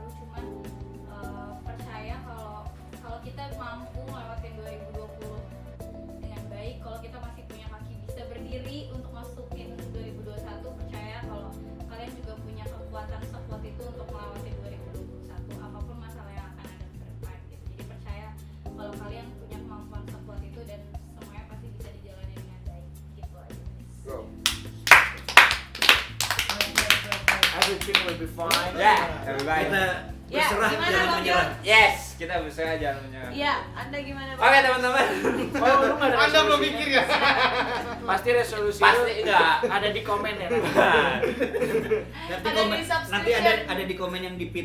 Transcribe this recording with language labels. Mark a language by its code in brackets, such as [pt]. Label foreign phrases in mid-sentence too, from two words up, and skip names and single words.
[id] Cuman percaya kalau kita mampu ngelewatin 2020 dengan baik, kalau kita masih punya kaki bisa berdiri untuk masukin 2021, percaya kalau kalian juga punya kekuatan sekuat itu untuk melewati 2021 apapun masalah yang akan ada ke depan gitu. Jadi percaya kalau kalian punya kemampuan sekuat itu dan semuanya pasti bisa dijalani dengan baik gitu aja. Go. [en] Everything will be fine. [id] Ya, everybody. Kita Ya, berserah gimana, jangan Bang menyerah. Yes, kita berserah jangan menyerah. Iya, Anda gimana, Bang? Oke, teman-teman. Oh, lu nggak ada Anda belum resolusinya? mikir ya? Pasti resolusi Pasti lu enggak. ada di komen ya. Nanti Ada komen, di subscription. nanti ada di komen yang di pin.